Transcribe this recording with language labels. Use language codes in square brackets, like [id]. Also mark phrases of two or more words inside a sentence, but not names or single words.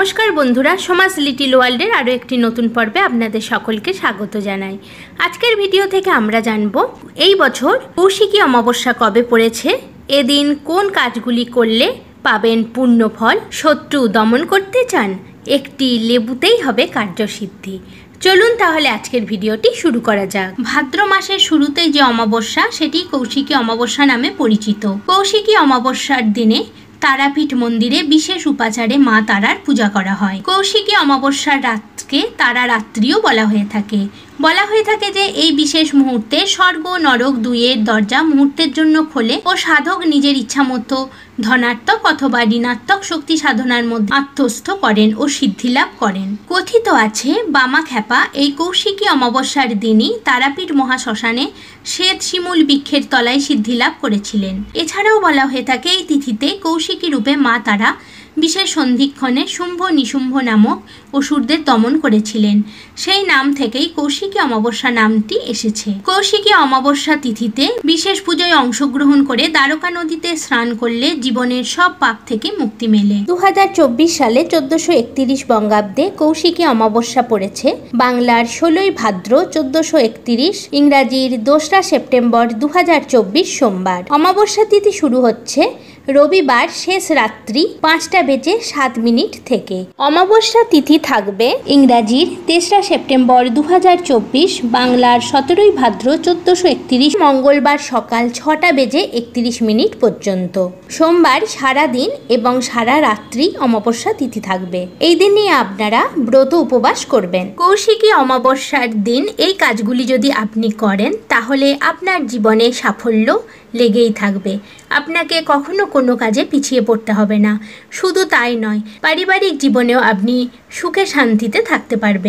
[bn] নমস্কার বন্ধুরা সমাজ লিটিল ওয়ার্ল্ডের আরো একটি নতুন পর্বে আপনাদের সকলকে স্বাগত জানাই। আজকের ভিডিও থেকে আমরা জানবো এই বছর কৌশিকী অমাবস্যা কবে পড়েছে, এদিন কোন কাজগুলি করলে পাবেন পূর্ণ ফল, শত্রু দমন করতে চান একটি লেবুতেই হবে কার্যসিদ্ধি। চলুন তাহলে আজকের ভিডিওটি শুরু করা যাক। ভাদ্র মাসের শুরুতেই যে অমাবস্যা সেটি কৌশিকী অমাবস্যা নামে পরিচিত। কৌশিকী অমাবস্যার দিনে তারাপীঠ মন্দিরে বিশেষ উপাচারে মা তারার পূজা করা হয়। কৌশিকী অমাবস্যার রাতকে তারা রাত্রিও বলা হয়ে থাকে। বলা হয়ে থাকে যে এই বিশেষ মুহূর্তে স্বর্গ নরক দুইয়ের দরজা মুহূর্তের জন্য খোলে ও সাধক নিজের ইচ্ছামতো ধনাত্মক অথবা ঋণাত্মক শক্তি সাধনার মধ্য আত্মস্থ করেন আর সিদ্ধি লাভ করেন। কথিত আছে বামা খ্যাপা এই কৌশিকী অমাবস্যার দিনই তারাপীঠ মহাশ্মশানে শ্বেত শিমূল বৃক্ষের তলায় সিদ্ধি লাভ করেছিলেন। এছাড়াও বলা হয়ে থাকে এই তিথিতে কৌশিকী রূপে মা তারা বিশেষ সন্ধিক্ষণে শুম্ভ নিশুম্ভ নামক অসুরদের দমন করেছিলেন। সেই নাম থেকেই কৌশিকী অমাবস্যা নামটি এসেছে। কৌশিকী অমাবস্যা তিথিতে বিশেষ পূজায় অংশগ্রহণ করে দ্বারকা নদীতে স্নান করলে জীবনের সব পাপ থেকে মুক্তি মেলে। 2024 সালে 1431 বঙ্গাব্দে কৌশিকী অমাবস্যা পড়েছে বাংলার 16 ভাদ্র 1431, ইংরাজির 2 সেপ্টেম্বর 2024 সোমবার। অমাবস্যা তিথি শুরু হচ্ছে রবিবার শেষ রাত্রি 5:07 থেকে। অমাবস্যা তিথি থাকবে ইংরাজির 23 সেপ্টেম্বর 2024, বাংলার 17 ভাদ্র 1431 মঙ্গলবার সকাল 6:31 পর্যন্ত। সোমবার সারা দিন এবং সারা রাত্রি অমাবস্যা তিথি থাকবে। এই দিনে আপনারা ব্রত উপবাস করবেন। কৌশিকী অমাবস্যার দিন এই কাজগুলি যদি আপনি করেন তাহলে আপনার জীবনে সাফল্য লেগেই থাকবে। আপনাকে কখনো কোনো কাজে পিছিয়ে পড়তে হবে না। শুধু তাই নয়, পারিবারিক জীবনেও আপনি সুখে শান্তিতে থাকতে পারবেন।